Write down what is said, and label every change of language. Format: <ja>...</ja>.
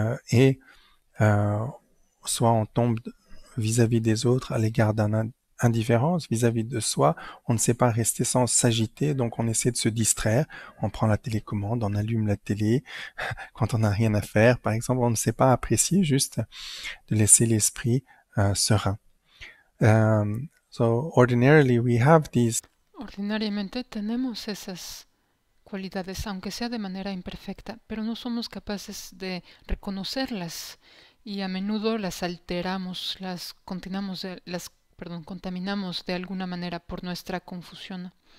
<fr>et soit on tombe vis-à-vis des autres à l'égard d'une indifférence vis-à-vis de soi, on ne sait pas rester sans s'agiter, donc on essaie de se distraire, on prend la télécommande, on allume la télé, quand on n'a rien à faire, par exemple, on ne sait pas apprécier, juste de laisser l'esprit serein.</fr> <en>So ordinarily we have these.</en> <es>Ordinariamente tenemos esas cualidades, aunque sea de manera imperfecta, pero no somos capaces de reconocerlas y a menudo las alteramos, contaminamos de alguna manera por nuestra confusión.</es>